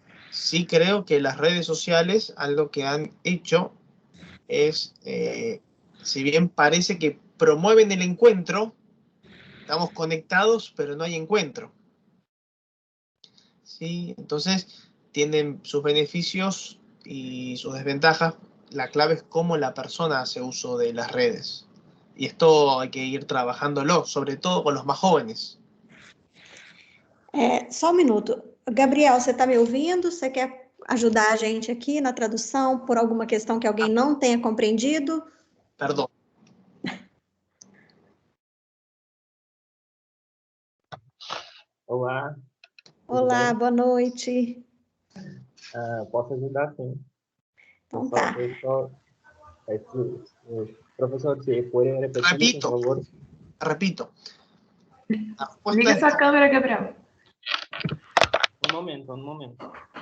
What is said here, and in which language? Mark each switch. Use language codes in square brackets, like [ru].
[es] Sí creo que las redes sociales, algo que han hecho es, si bien parece que promueven el encuentro, estamos conectados, pero no hay encuentro. ¿Sí? Entonces, tienen sus beneficios y sus desventajas. La clave es cómo la persona hace uso de las redes. Y esto hay que ir trabajándolo, sobre todo con los más jóvenes. [pt] Só um minuto. Gabriel, você está me ouvindo? Você quer ajudar a gente aqui na tradução por alguma questão que alguém não tenha compreendido? [es] Perdón. [pt] Olá. Olá, boa noite. Posso ajudar, sim. Então tá. [es] Professor, se puede repetir, por favor. Repito. [pt] Liga sua câmera, Gabriel. [es] Un momento.